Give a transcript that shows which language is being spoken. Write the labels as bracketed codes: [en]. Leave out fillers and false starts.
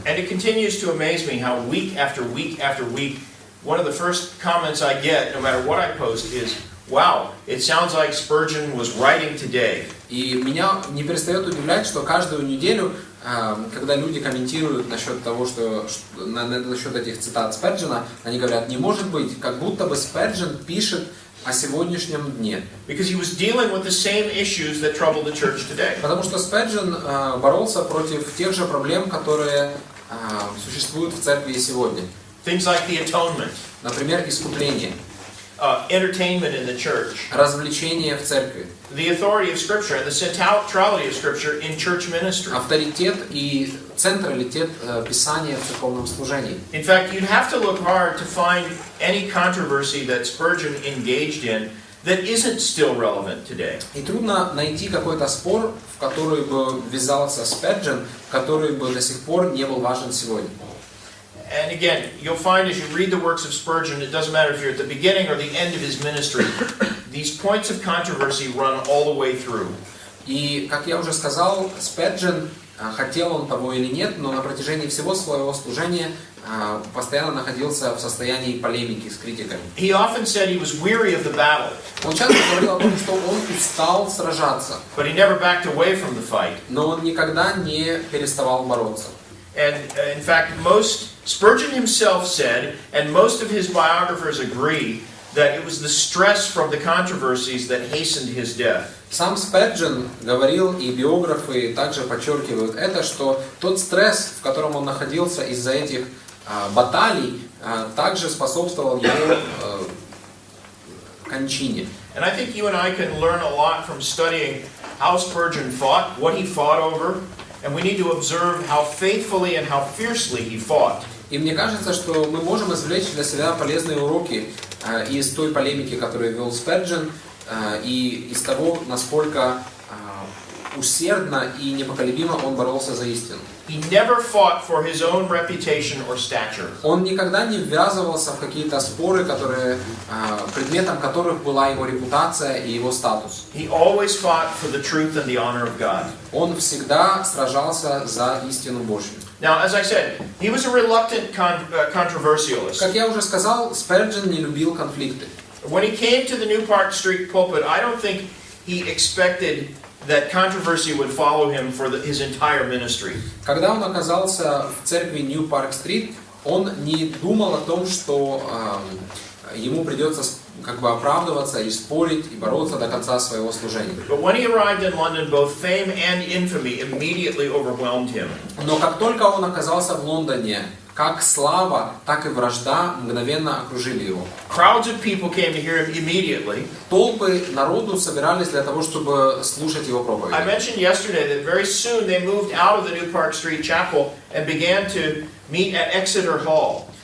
[en] And it continues to amaze me how week after week after week, one of the first comments I get, no matter what I post, is, "Wow, it sounds like Spurgeon was writing today." [ru] И меня не перестает удивлять, что каждую неделю, когда люди комментируют насчет того, насчет этих цитат Сперджена, они говорят: не может быть, как будто бы Сперджен пишет о сегодняшнем дне. [en] Because he was dealing with the same issues that trouble the church today. [ru] Потому что Сперджен боролся против тех же проблем, которые существуют в церкви сегодня. [en] Things like the atonement, [ru] например, искупление, [en] entertainment in the church, [ru] развлечение в церкви, [en] the authority of Scripture and the centrality of Scripture in church ministry. [ru] авторитет и централитет Писания в церковном служении. [en] In fact, you'd have to look hard to find any controversy that Spurgeon engaged in that isn't still relevant today. [ru] И трудно найти какой-то спор, в который бы ввязался Сперджен, который бы до сих пор не был важен сегодня. [en] And again, you'll find as you read the works of Spurgeon, it doesn't matter if you're at the beginning or the end of his ministry, these points of controversy run all the way through. [ru] И, как я уже сказал, Сперджен, хотел он того или нет, но на протяжении всего своего служения постоянно находился в состоянии полемики с критиками. [en] He often said he was weary of the battle. [ru] Он часто говорил о том, что он устал сражаться. [en] But he never backed away from the fight. [ru] Но он никогда не переставал бороться. [en] And in fact, Spurgeon himself said, and most of his biographers agree, that it was the stress from the controversies that hastened his death. [ru] Сам Сперджен говорил, и биографы также подчеркивают это, что тот стресс, в котором он находился из-за этих баталий, также способствовал его кончине. [en] And I think you and I can learn a lot from studying how Spurgeon fought, what he fought over, and we need to observe how faithfully and how fiercely he fought. [ru] И мне кажется, что мы можем извлечь для себя полезные уроки из той полемики, которую вел Сперджен, и из того, насколько усердно и непоколебимо он боролся за истину. [en] He never fought for his own reputation or stature. [ru] Он никогда не ввязывался в какие-то споры, предметом которых была его репутация и его статус. [en] He always fought for the truth and the honor of God. [ru] Он всегда сражался за истину Божью. [en] Now, as I said, he was a reluctant controversialist. [ru] Как я уже сказал, Сперджен не любил конфликты. [en] When he came to the New Park Street pulpit, I don't think he expected that controversy would follow him for his entire ministry. [ru] Когда он оказался в церкви New Park Street, он не думал о том, что ему придется оправдываться и спорить и бороться до конца своего служения. [en] But when he arrived in London, both fame and infamy immediately overwhelmed him. [ru] Но как только он оказался в Лондоне, как слава, так и вражда мгновенно окружили его. [en] Crowds of people came to hear him immediately. [ru] Толпы народу собирались для того, чтобы слушать его проповедь. [en] I mentioned yesterday that very soon they moved out of the New Park Street Chapel and began to meet at Exeter Hall.